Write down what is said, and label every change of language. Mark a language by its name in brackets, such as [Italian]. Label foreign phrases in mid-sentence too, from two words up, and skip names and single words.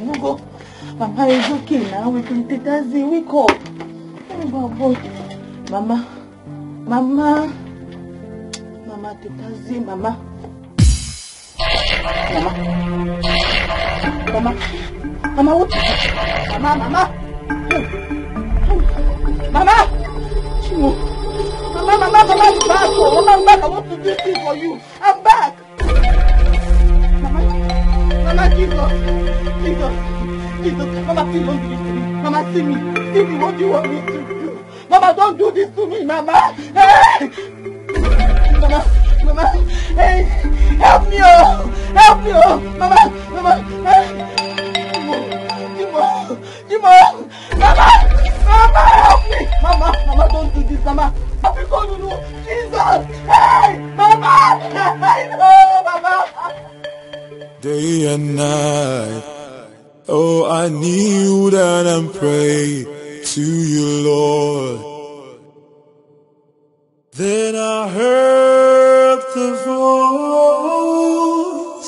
[English] You go. Mama, it's okay now. We can take that Z. Wake up. Let me go, boy. Mama, take that Z, Mama. Mama, what is it? Mama. Chimo. Mama, I'm back. Mama, I'm back. I want to do this for you. I'm back. Mama, Jesus. Mama, please don't do this to me. Mama, see me. What do you want me to do? Mama, don't do this to me, Mama. Hey! Mama, hey, help me, Mama, hey. Chimo, Mama, help me, Mama, don't do this, Mama. Because you know, Jesus, hey, Mama, no, Mama. Day and night, oh, I kneel down and pray to you, Lord. Then I heard the voice.